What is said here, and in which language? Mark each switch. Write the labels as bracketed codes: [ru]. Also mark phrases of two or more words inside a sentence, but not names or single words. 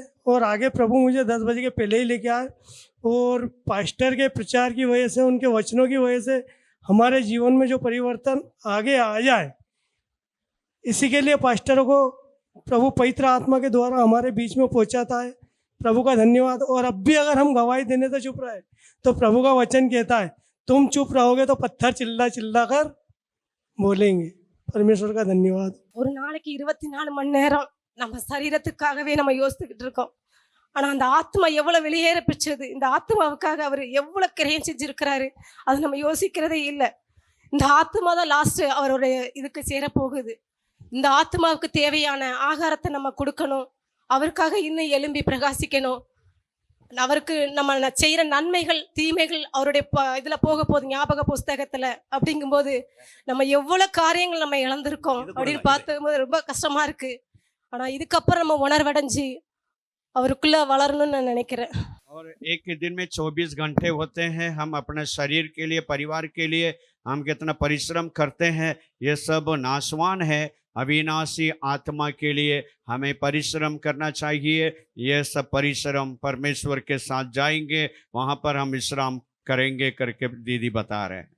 [hi] और आगे प्रभु मुझे 10 बजे के पहले ही लेके आए और पास्टर के प्रचार की वजह से, उनके वचनों की वजह से हमारे जीवन में जो परिवर्तन आगे आ जाए, इसी के लिए पास्टरों को प्रभु पवित्र आत्मा के द्वारा हमारे बीच में पहुंचाता है। प्रभु का धन्यवाद। और अब भी अगर हम गवाही देने से चुप रहे तो प्रभु का वचन कहता है, तुम चुप रहोगे तो पत्थर चिल्ला चिल्ला कर बोलेंगे। परमेश्वर का धन्यवाद। [ta] ஒரு நாளைக்கு 24 மணி நேரம் நம்ம சரீரத்துக்காகவே நம்ம யோசித்துக்கிட்டு இருக்கோம். ஆனால் அந்த ஆத்மா எவ்வளோ வெளியேற பெற்றது, இந்த ஆத்மாவுக்காக அவர் எவ்வளோ கிரயம் செஞ்சுருக்கிறாரு, அது நம்ம யோசிக்கிறதே இல்லை. இந்த ஆத்மா தான் லாஸ்ட்டு அவருடைய இதுக்கு சேரப்போகுது. இந்த ஆத்மாவுக்கு தேவையான ஆகாரத்தை நம்ம கொடுக்கணும், அவருக்காக இன்னும் எழும்பி பிரகாசிக்கணும். அவருக்கு நம்ம செய்கிற நன்மைகள் தீமைகள் அவருடைய இதில் போக போகுது ஞாபக புஸ்தகத்தில். அப்படிங்கும்போது நம்ம எவ்வளோ காரியங்கள் நம்ம இழந்திருக்கோம் அப்படின்னு பார்க்கும்போது ரொம்ப கஷ்டமாக இருக்குது. ஆனால் இதுக்கப்புறம் நம்ம உணர்வடைஞ்சு அவருக்குள்ள வளரணும்னு நான் நினைக்கிறேன். [hi] और एक दिन में 24 घंटे होते हैं। हम अपने शरीर के लिए, परिवार के लिए हम कितना परिश्रम करते हैं, ये सब नाशवान है। अविनाशी आत्मा के लिए हमें परिश्रम करना चाहिए। ये सब परिश्रम परमेश्वर के साथ जाएंगे, वहाँ पर हम विश्राम करेंगे करके दीदी बता रहे हैं।